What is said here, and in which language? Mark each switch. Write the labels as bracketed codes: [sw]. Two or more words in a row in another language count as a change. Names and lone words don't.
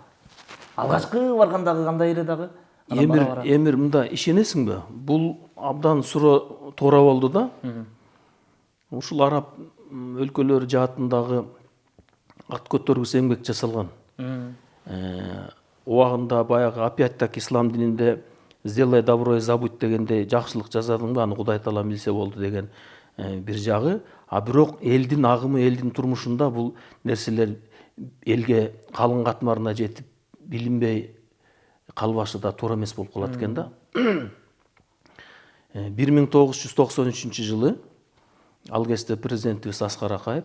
[ky] Алгачкы баргандагы кандай эле дагы? Эмир мында ишенесиңби? Бул абдан туура болду да. Ушул араб өлкөлөрү жаатындагы ат көтөргүс эмгек жасалган. Убагында баягы [ru] опять так [ky] ислам дининде [ru] сделай добро и забудь [ky] дегенде жакшылык жасадыңбы, аны Кудай таала билсе болду деген бир жагы. А бирок элдин агымы, элдин турмушунда бул нерселер элге калың катмарына жетип билинбей калбашы да туура эмес болуп калат экен да. 1993 жылы ал кезде президентибиз Аскар Акаев,